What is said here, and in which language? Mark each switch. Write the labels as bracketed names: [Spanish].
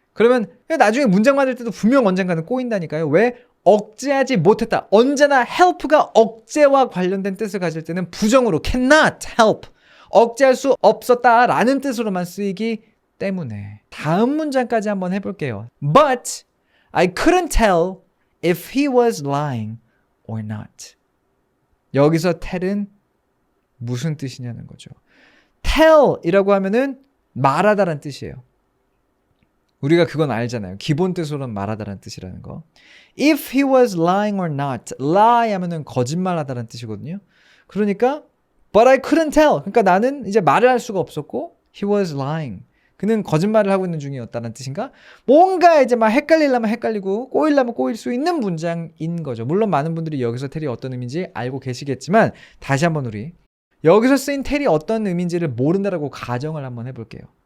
[Korean] 그러면 나중에 문장 만들 때도 분명 언젠가는 꼬인다니까요. 왜? 억제하지 못했다. 언제나 help가 억제와 관련된 뜻을 가질 때는 부정으로 [English] cannot help, [Korean] 억제할 수 없었다 라는 뜻으로만 쓰이기 때문에. 다음 문장까지 한번 해볼게요. [English] But I couldn't tell if he was lying or not. [Korean] 여기서 tell은 무슨 뜻이냐는 거죠. tell 이라고 하면은 말하다란 뜻이에요. 우리가 그건 알잖아요. 기본 뜻으로는 말하다라는 뜻이라는 거. [English] If he was lying or not. [Korean] lie 하면은 거짓말하다라는 뜻이거든요. 그러니까 [English] but I couldn't tell. [Korean] 그러니까 나는 이제 말을 할 수가 없었고 [English] he was lying. [Korean] 그는 거짓말을 하고 있는 중이었다는 뜻인가? 뭔가 이제 막 헷갈리려면 헷갈리고 꼬이려면 꼬일 수 있는 문장인 거죠. 물론 많은 분들이 여기서 텔이 어떤 의미인지 알고 계시겠지만 다시 한번 우리 여기서 쓰인 텔이 어떤 의미인지를 모른다라고 가정을 한번 해볼게요.